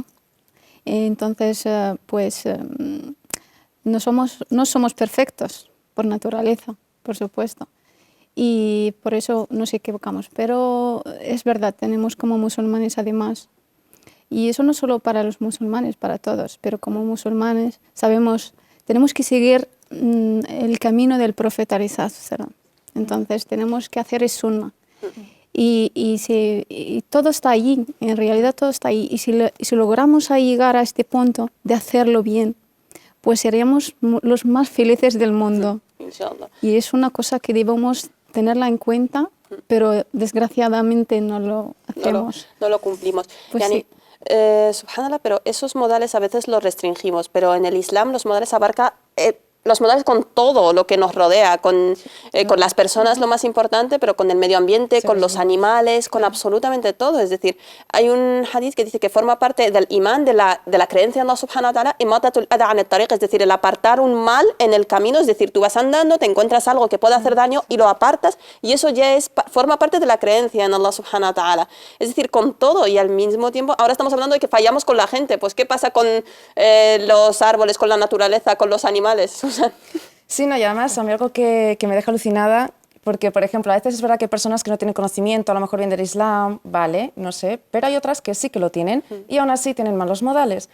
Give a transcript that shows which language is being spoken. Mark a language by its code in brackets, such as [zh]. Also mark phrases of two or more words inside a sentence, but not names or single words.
[es] Entonces, pues no somos perfectos por naturaleza, por supuesto. Y por eso nos equivocamos. Pero es verdad, tenemos como musulmanes además, y eso no solo para los musulmanes, para todos, pero como musulmanes sabemos, tenemos que seguir el camino del profeta [ar] عليه السلام. [es] Entonces tenemos que hacer el sunnah. Y todo está allí, en realidad todo está ahí. Y si logramos llegar a este punto de hacerlo bien, pues seríamos los más felices del mundo. Inshallah. Y es una cosa que debemos tenerla en cuenta, pero desgraciadamente no lo hacemos. No lo cumplimos. Pues [ar] يعني، سبحان الله, [es] pero esos modales a veces los restringimos, pero en el Islam los modales abarca los modales con todo lo que nos rodea, con las personas lo más importante, pero con el medio ambiente, con los animales, con absolutamente todo. Es decir, hay un hadith que dice que forma parte del imán, de la creencia en Allah [ar] سبحانه وتعالى, إماطة الأذى عن الطريق, [es] es decir, el apartar un mal en el camino, es decir, tú vas andando, te encuentras algo que puede hacer daño y lo apartas, y eso ya forma parte de la creencia en Allah [ar] سبحانه وتعالى. [es] Es decir, con todo, y al mismo tiempo, ahora estamos hablando de que fallamos con la gente, pues ¿qué pasa con los árboles, con la naturaleza, con los animales? Sí, no, y además a mí algo que me deja alucinada, porque, por ejemplo, a veces es verdad que hay personas que no tienen conocimiento, a lo mejor bien del Islam, vale, no sé, pero hay otras que sí que lo tienen y aún así tienen malos modales.